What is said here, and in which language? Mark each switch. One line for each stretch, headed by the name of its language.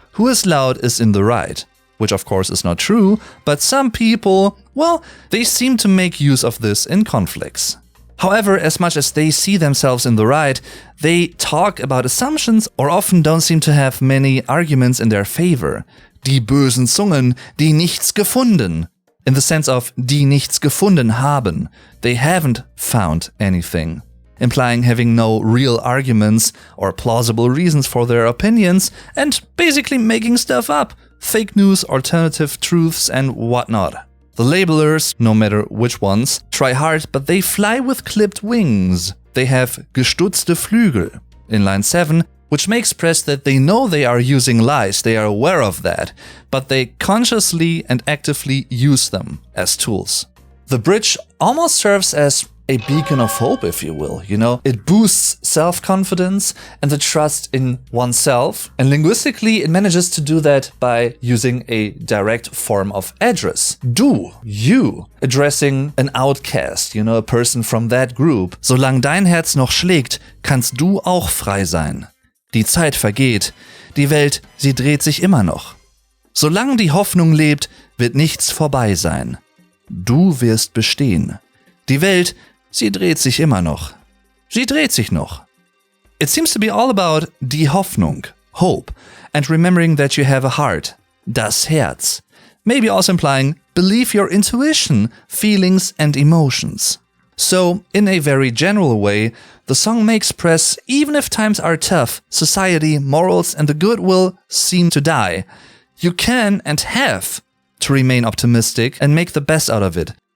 English: Who is loud is in the right. Which of course is not true, but some people, well, they seem to make use of this in conflicts. However, as much as they see themselves in the right, they talk about assumptions or often don't seem to have many arguments in their favor.
German: Die bösen Zungen, die nichts gefunden.
English: In the sense of
German: die nichts gefunden haben.
English: They haven't found anything. Implying having no real arguments or plausible reasons for their opinions and basically making stuff up. Fake news, alternative truths and whatnot. The labelers, no matter which ones, try hard, but they fly with clipped wings. They have
German: gestutzte Flügel
English: in line 7, which may express that they know they are using lies, they are aware of that, but they consciously and actively use them as tools. The bridge almost serves as a beacon of hope, if you will, It boosts self-confidence and the trust in oneself, and linguistically it manages to do that by using a direct form of address. Du, you, addressing an outcast, a person from that group.
German: Solange dein Herz noch schlägt, kannst du auch frei sein. Die Zeit vergeht, die Welt, sie dreht sich immer noch. Solange die Hoffnung lebt, wird nichts vorbei sein. Du wirst bestehen. Die Welt, sie dreht sich immer noch. Sie dreht sich noch.
English: It seems to be all about die Hoffnung, hope, and remembering that you have a heart, das Herz. Maybe also implying believe your intuition, feelings and emotions. So, in a very general way, the song may express even if times are tough, society, morals and the goodwill seem to die, you can and have to remain optimistic and make the best out of it.